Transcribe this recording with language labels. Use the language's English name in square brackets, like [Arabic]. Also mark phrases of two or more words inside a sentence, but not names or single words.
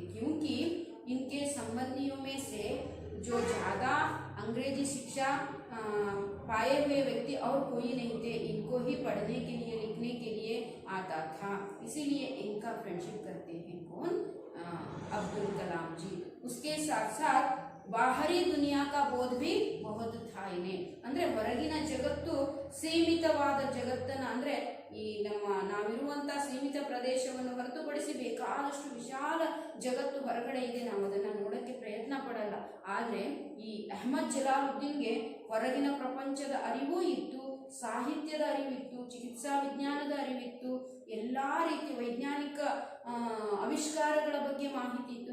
[Hindi] क्योंकि इनके संबंधियों में से जो ज़्यादा अंग्रेजी शिक्षा पाए हुए व्यक्ति और कोई नहीं थे. इनको ही पढ़ने के लिए, लिखने के लिए आता था, इसीलिए इनका फ्रेंडशिप करते हैं. कौन? अब्दुल कलाम जी. उसके साथ साथ बाहरी दुनिया का बोध भी बहुत था इन्हें. [Kannada] ಅಂದರೆ ಹೊರಗಿನ ಜಗತ್ತು, ಸೀಮಿತವಾದ ಜಗತ್ತನ್ನು, ಅಂದರೆ ಈ ನಾವಿರುವಂಥ ಸೀಮಿತ ಪ್ರದೇಶವನ್ನು ಹೊರತುಪಡಿಸಿ ಬೇಕಾದಷ್ಟು ವಿಶಾಲ ಜಗತ್ತು ಹೊರಗಡೆ ಇದೆ. ನಾವು ಅದನ್ನು ನೋಡೋಕ್ಕೆ ಪ್ರಯತ್ನ ಪಡಲ್ಲ. ಆದರೆ ಈ ಅಹ್ಮದ್ ಜಲಾಲುದ್ದೀನ್ಗೆ ಹೊರಗಿನ ಪ್ರಪಂಚದ ಅರಿವೂ ಇತ್ತು, ಸಾಹಿತ್ಯದ ಅರಿವಿತ್ತು, ಚಿಕಿತ್ಸಾ ವಿಜ್ಞಾನದ ಅರಿವಿತ್ತು, ಎಲ್ಲ ರೀತಿಯ ವೈಜ್ಞಾನಿಕ ಆವಿಷ್ಕಾರಗಳ ಬಗ್ಗೆ ಮಾಹಿತಿ ಇತ್ತು.